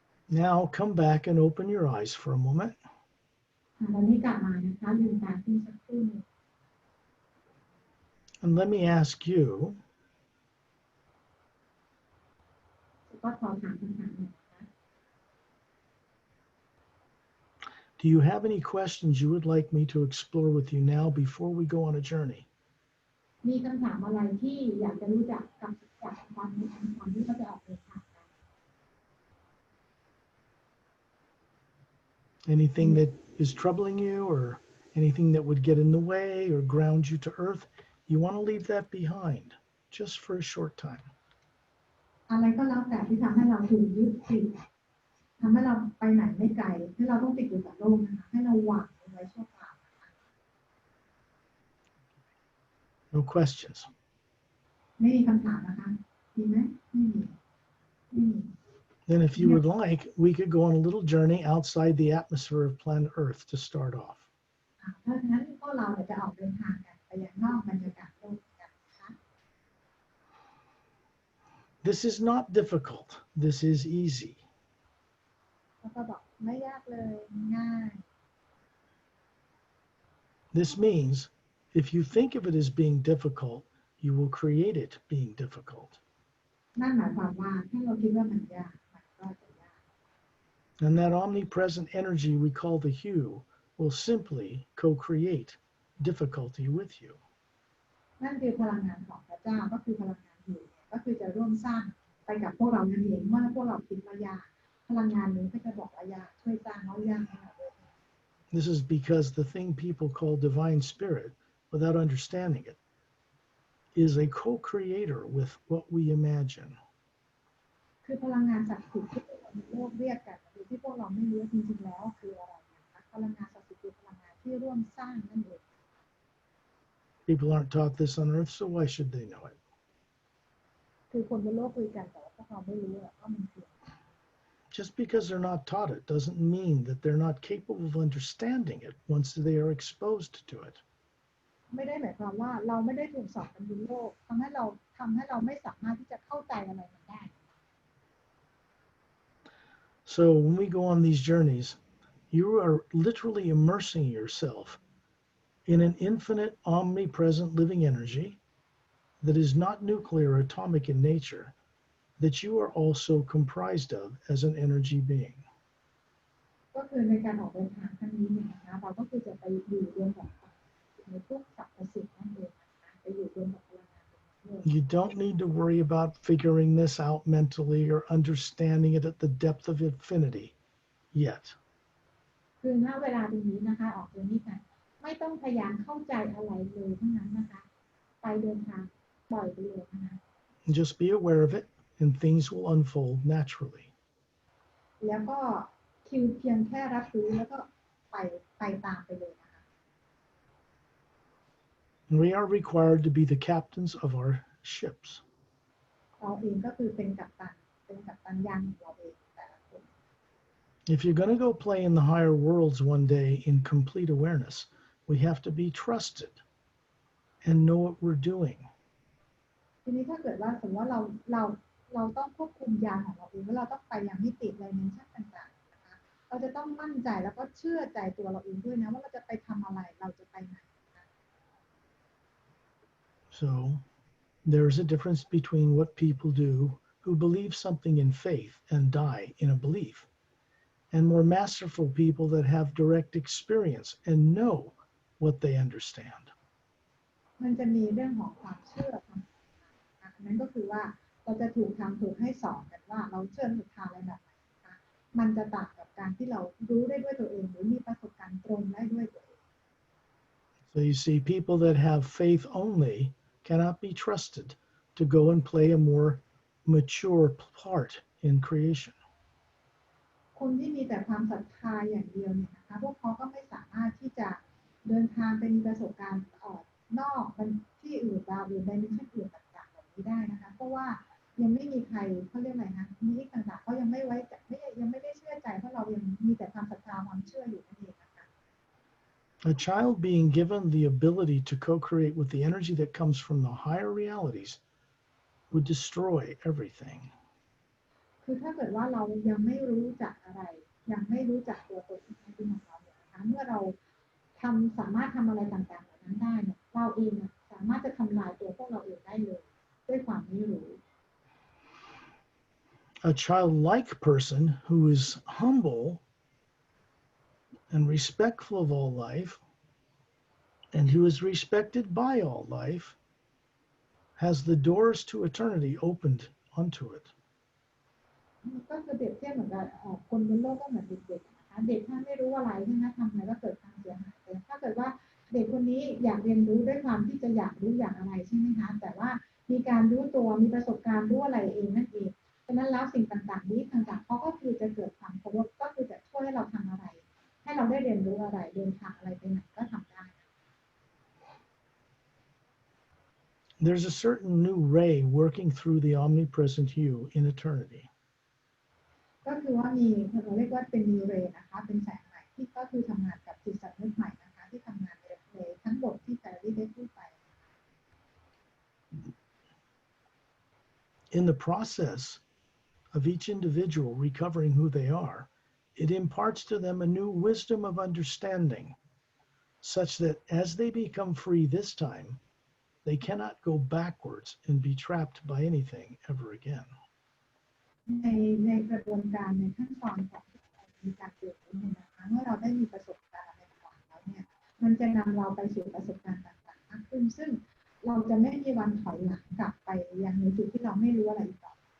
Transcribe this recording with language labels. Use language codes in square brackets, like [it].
[en] Now come back and open your eyes for a moment. [th] ตอนนี้กลับมานะคะลืมตาขึ้นสักครู่หนึ่ง [en] And let me ask you, [th] ก็ขอถามคำถามหน่อยนะคะ [en] do you have any questions you would like me to explore with you now before we go on a journey? [th] มีคำถามอะไรที่อยากจะรู้จักกับจากตอนนี้ก่อนที่เราจะออกเดินทางกัน [en] Anything that is troubling you or anything that would get in the way or ground you to earth, you want to leave that behind just for a short time. [th] อะไรก็แล้วแต่ที่ทำให้เราถูกยึดติดทำให้เราไปไหนไม่ไกลให้เราต้องติดอยู่กับโลกนะคะให้เราวางไว้ชั่วคราว [en] No questions. [th] ไม่มีคำถามนะคะมีไหมไม่มี [en] Then if you would like, we could go on a little journey outside the atmosphere of planet Earth to start off. [th] เพราะฉะนั้นพวกเราจะออกเดินทางกันไปยังนอกบรรยากาศโลกกันนะคะ [en] This is not difficult. This is easy. [th] แล้วก็บอกไม่ยากเลยง่าย [en] This means if you think of it as being difficult, you will create it being difficult. [th] นั่นหมายความว่าถ้าเราคิดว่ามันยากมันก็จะยาก [en] And that omnipresent energy we call the hue will simply co-create difficulty with you. [th] นั่นคือพลังงานของพระเจ้าก็คือพลังงานอยู่ก็คือจะร่วมสร้างไปกับพวกเรานั่นเองเมื่อพวกเราคิดว่ายากพลังงานนี้ก็จะบอกว่ายากช่วยสร้างยากให้เราด้วย [en] This is because the thing people call divine spirit, without understanding it, is a co-creator with what we imagine. [th] คือพลังงานศักดิ์สิทธิ์ที่คนในโลกเรียกกันหรือที่พวกเราไม่รู้จริงๆแล้วคืออะไรนะคะพลังงานศักดิ์สิทธิ์คือพลังงานที่ร่วมสร้างนั่นเอง [en] People aren't taught this on earth, so why should they know it? [th] คือคนบนโลกคุยกันแต่ว่าพวกเราไม่รู้ว่ามันคือ [en] Just because they're not taught it doesn't mean that they're not capable of understanding it once they are exposed to it. [th] ไม่ได้หมายความว่าเราไม่ได้ถูกสอนกันบนโลกทำให้เราไม่สามารถที่จะเข้าใจอะไรมันได้ [en] So when we go on these journeys, you are literally immersing yourself in an infinite, omnipresent living energy that is not nuclear or atomic in nature, that you are also comprised of as an energy being. [th] ก็คือในการออกเดินทางครั้งนี้เนี่ยนะคะเราก็คือจะไปอยู่รวมกับในพวกสรรพสิ่งนั่นเองนะคะไปอยู่รวมกับพลังงานบนโลก [en] You don't need to worry about figuring this out mentally or understanding it at the depth of infinity yet. [th] คือณเวลาตรงนี้นะคะออกเดินนี้กันไม่ต้องพยายามเข้าใจอะไรเลยทั้งนั้นนะคะไปเดินทางปล่อยไปเลยนะคะ [en] Just be aware of it and things will unfold naturally. [th] แล้วก็คิวเพียงแค่รับรู้แล้วก็ไปตามไปเลยนะคะ [en] And we are required to be the captains of our ships. [th] เราเองก็คือเป็นกัปตันยานของเราเองแต่ละคน [en] If you're going to go play in the higher worlds one day in complete awareness, we have to be trusted and know what we're doing. [th] ทีนี้ถ้าเกิดว่าสมมติว่าเราต้องควบคุมยานของเราเองว่าเราต้องไปยังมิติไดเมนชั่นต่างๆนะคะเราจะต้องมั่นใจแล้วก็เชื่อใจตัวเราเองด้วยนะว่าเราจะไปทำอะไรเราจะไปไหน [en] So there's a difference between what people do who believe something in faith and die in a belief, and more masterful people that have direct experience and know what they understand. [th] มันจะมีเรื่องของความเชื่อความศรัทธานั่นก็คือว่าเราจะถูกให้สอนกันว่าเราเชื่อศรัทธาอะไรแบบไหนนะคะมันจะต่างกับการที่เรารู้ได้ด้วยตัวเองหรือมีประสบการณ์ตรงได้ด้วยตัวเอง [en] So you see, people that have faith only cannot be trusted to go and play a more mature part in creation. [th] คนที่มีแต่ความศรัทธาอย่างเดียวเนี่ยนะคะพวกเขาก็ไม่สามารถที่จะเดินทางไปมีประสบการณ์นอกที่อื่นดาวอื่นไดเมนชั่นอื่นต่างๆแบบนี้ได้นะคะเพราะว่ายังไม่มีใครเขาเรียกอะไรนะมีต่างๆเขายังไม่ไว้ยังไม่ได้เชื่อใจเพราะเรายังมีแต่ความศรัทธาความเชื่ออยู่นั่นเองนะคะ [en] A child being given the ability to co-create with the energy that comes from the higher realities would destroy everything. [th] คือถ้าเกิดว่าเรายังไม่รู้จักอะไรยังไม่รู้จักตัวตนจริงๆของเราเนี่ยนะคะเมื่อเราสามารถทำอะไรต่างๆเหล่านั้นได้เนี่ยเราเองสามารถจะทำลายตัวพวกเราเองได้เลยด้วยความไม่รู้ [en] A childlike person who is humble and respectful of all life and who is respected by all life has the doors to eternity opened onto it. [th] ก็คือเปรียบเทียบเหมือนกับคนบนโลกก็เหมือนเด็กๆนะคะเด็กถ้าไม่รู้อะไรใช่ไหมทำอะไรก็เกิดความเสียหายแต่ถ้าเกิดว่าเด็กคนนี้อยากเรียนรู้ด้วยความที่จะอยากรู้อยากอะไรใช่ไหมคะแต่ว่ามีการรู้ตัวมีประสบการณ์รู้อะไรเองนั่นเองฉะนั้นแล้วสิ่งต่างๆนี้ต่างๆเขาก็คือจะเกิดความเคารพก็คือจะช่วยให้เราทำอะไรให้เราได้เรียนรู้อะไรเดินทางอะไรไปไหนก็ทำได้ [en] There's a certain new ray working through the omnipresent you in eternity. [th] ก็คือว่ามีเราเรียกว่าเป็นนิวเรย์นะคะเป็นแสงใหม่ที่ก็คือทำงานกับจิตสำนึกใหม่นะคะที่ทำงานในทั้งบทที่แต่ที่ได้พูดไป [en] In the process of each individual recovering who they are, it imparts to them a new wisdom of understanding, such that as they become free this time, they cannot go backwards and be trapped by anything ever again. [th] ในกระบวนการในขั้นตอนของมีการเกิดขึ้นเนี่ยนะคะเมื่อเราได้มีประสบการณ์อะไรต่างๆแล้วเนี่ยมันจะนำเราไปสู่ประสบการณ์ต่างๆมากขึ้นซึ่งเราจะไม่มีวันถอยหลังกลับไปยังในจุดที่เราไม่รู้อะไรอีกต่อ